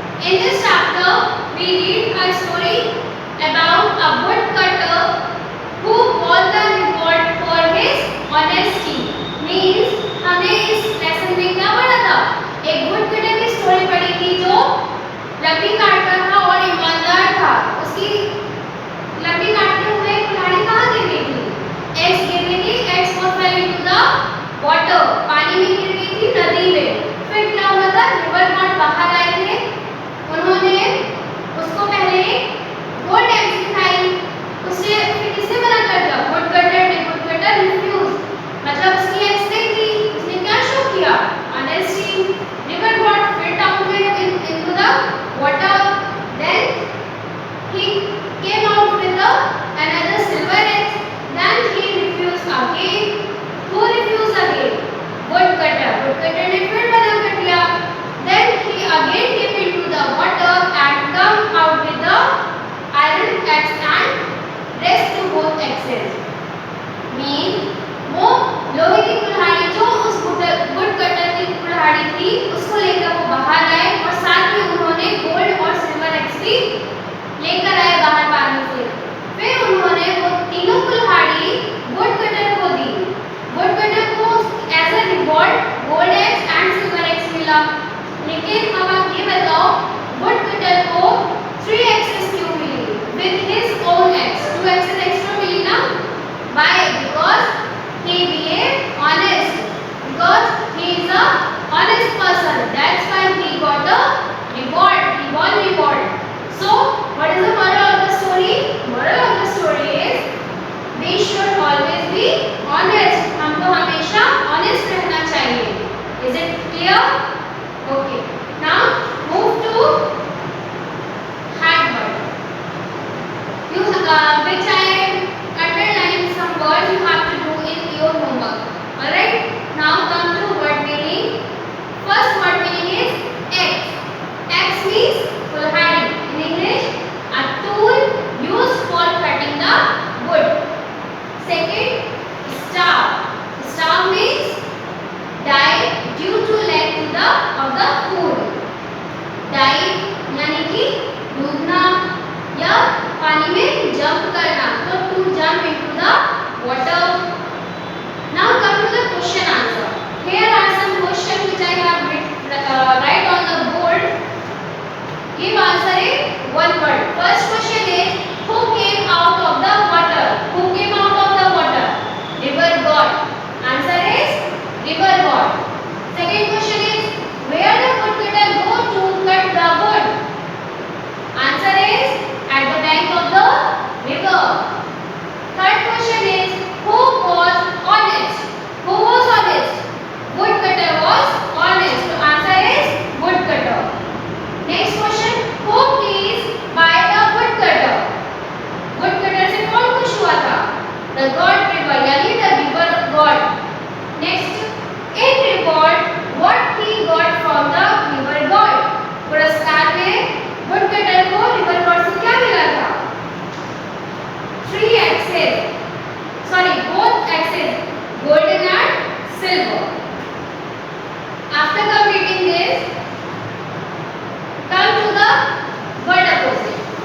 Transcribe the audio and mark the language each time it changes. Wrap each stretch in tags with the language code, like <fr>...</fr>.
<en>In this chapter, we read a story about a woodcutter who won the reward for his honesty.</en> <hi>Means हमने इस lesson में क्या पढ़ा था? एक woodcutter की स्टोरी पढ़ी थी जो लकड़ी काटता था और ईमानदार था। उसकी लकड़ी काटते हुए कुल्हाड़ी कहाँ गिर गई थी? Axe गिर गई थी।</hi> <en>Axe was fell into the water.</en> <hi>पानी में गिर गई थी, नदी में। फिर क्या हुआ था? रिवर गॉड बाहर आए थे। उन्होंने उसको पहले गोल्ड एक्स दिखाई। उससे फिर किसने मना कर दिया? वुडकटर ने। वुडकटर रिफ्यूज, मतलब उसकी एक्स नहीं थी। उसने क्या शो किया? ऑनेस्टी।</hi> <en>River god फिर down into the water. Then he came out with another silver egg. Then he refused again. Who refused again? Woodcutter.</en> <hi>Woodcutter ने फिर मना कर दिया.</hi> <en>Then he again came into the water and come out with the iron axe and rest to both axes.</en> <hi>Mean वो लोहे की कुल्हाड़ी जो उस वुडकटर की कुल्हाड़ी थी उसको लेकर वो बाहर आए और साथ में उन्होंने गोल्ड और सिल्वर एक्स भी लेकर आए बाहर पानी से। फिर उन्होंने वो तीनों कुल्हाड़ी वुडकटर को दी।</hi> <en>Woodcutter को as a reward gold axe and silver axe मिला।</en> <hi>लेकिन अब आप ये बताओ वुडकटर को 3 एक्सेस क्यों मिली?</hi> <en>with his own axe 2 axes extra</en> <hi>मिली ना?</hi> <en>Why? Because he behaved honest. Because he is a honest person. That's why he got the reward. He won reward. So, what is the moral of the story? Moral of the story is we should always be honest.</en> <hi>हमको हमेशा honest रहना चाहिए.</hi> <en>Is it clear? Okay. Now move to hard word. Which I underline some words you have to do in your homework. Alright. Now come to word meaning. First word meaning is axe. Axe means kulhari. In English, a tool used for cutting the wood. Second, starve. Starve means die due to lack of the food.</en> <hi>Die यानी कि डूबना या पानी में jump करना, तो</hi> <en>To jump into the water. Now come to the question answer. Here are some questions which I have write on the board. Give answer in one word. First question is who came out of the water? Who came out of the water? River god. Answer is river god. Second question is where the woodcutter go to cut the wood? Answer is at the bank of the river. Third question is who was honest? Who was honest? Woodcutter was honest. So answer is woodcutter. Next question, who pleased by the woodcutter?</en> <hi>Woodcutter से कौन खुश हुआ था?</hi> <en>The god river यानी the river god. Next, in reward what he got from the river god?</en> <hi>पुरस्कार में woodcutter को river god से क्या मिला था?</hi> <en>3 axes. Sorry, both axes, golden and silver. After completing this, come to the word opposite.</en>